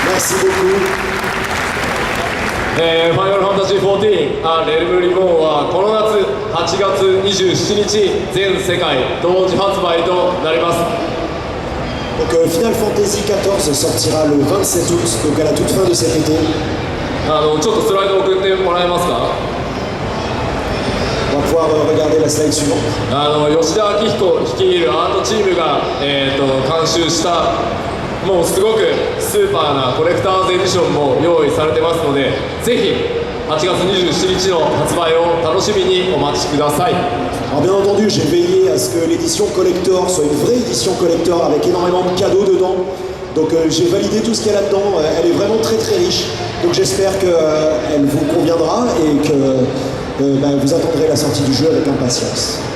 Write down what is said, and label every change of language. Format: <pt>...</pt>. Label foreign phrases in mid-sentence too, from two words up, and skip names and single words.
<fr>Merci beaucoup.</fr> <ja>ファイナルファンタジー14レルムリボーンはこの夏8月27日全世界同時発売となります。</ja> <fr>Donc Final Fantasy XIV sortira le 27 août, donc à la toute fin de cet été.</fr> <ja>ちょっとスライド送ってもらえますか。</ja> <fr>On va pouvoir regarder la slide suivante.</fr> <ja>吉田明彦率いるアートチームが、監修したもうすごくスーパーなコレクターズエディションも用意されてますので、ぜひ8月27日の発売を楽しみにお待ちください。</ja> <fr>Alors bien entendu, j'ai veillé à ce que l'édition collector soit une vraie édition collector avec énormément de cadeaux dedans. Donc j'ai validé tout ce qu'il y a là-dedans. Elle est vraiment très très riche. Donc j'espère qu'elle vous conviendra et que vous attendrez la sortie du jeu avec impatience.</fr>